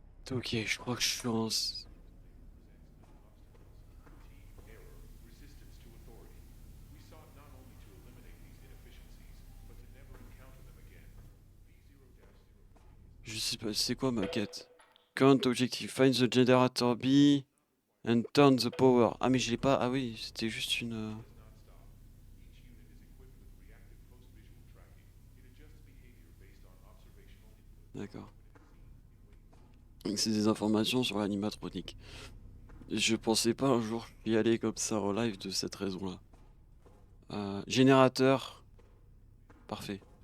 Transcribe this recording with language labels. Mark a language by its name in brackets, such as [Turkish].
[French] Ok, je crois que je suis en... Je sais pas, c'est quoi ma quête? [English] Current objective, find the generator B and turn the power. [French] Ah mais je l'ai pas, ah oui, c'était juste une... D'accord. Donc c'est des informations sur l'animatronique. Je pensais pas un jour y aller comme ça en live de cette raison-là. Générateur. Parfait.